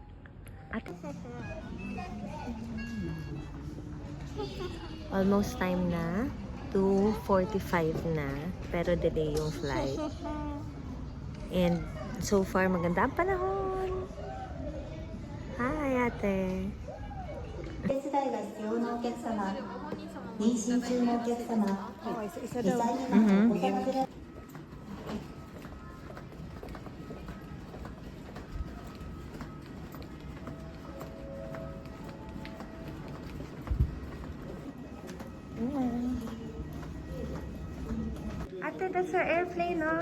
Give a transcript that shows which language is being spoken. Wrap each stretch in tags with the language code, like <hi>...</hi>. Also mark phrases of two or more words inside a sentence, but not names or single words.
<en>At almost time na.</en> <tl>2:45 na. Pero delay yung flight.</tl> <en>And so far</en> <tl>maganda ang panahon. Hi ate.</tl> <ja>手伝いが必要なお客様、妊娠中のお客様、2歳未満のお子様連れ</ja> <en>Ate, that's our airplane, no?</en>